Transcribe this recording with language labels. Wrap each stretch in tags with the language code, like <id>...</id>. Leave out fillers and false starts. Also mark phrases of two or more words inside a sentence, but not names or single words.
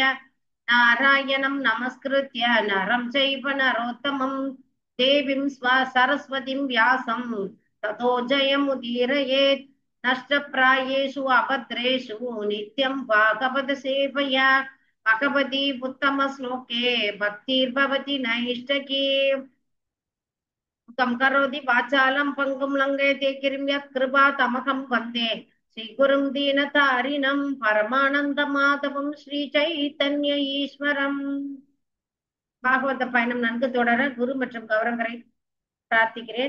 <sa>नारायणं नमस्कृत्य नरं चैव नरोत्तमं देवीं सरस्वतीं व्यासं ततो जयमुदीरयेत्। नष्टप्रायेषु अभद्रेषु नित्यं भागवत सेवया भगवती उत्तमश्लोके भक्तिर्भवति नैष्टकी। कम् करोति वाचालम् पङ्गुम् लङ्घते गिरिम् यत् कृपा तमहम् वन्दे श्रीगुरुम् दीनतारिणम् परमानन्द माधवम् श्री चैतन्य ईश्वरम्.</sa> <ta>பாகவத பயணம் நன்கு தொடர குரு மற்றும் கௌரவரை பிரார்த்திக்கிறேன்.</ta>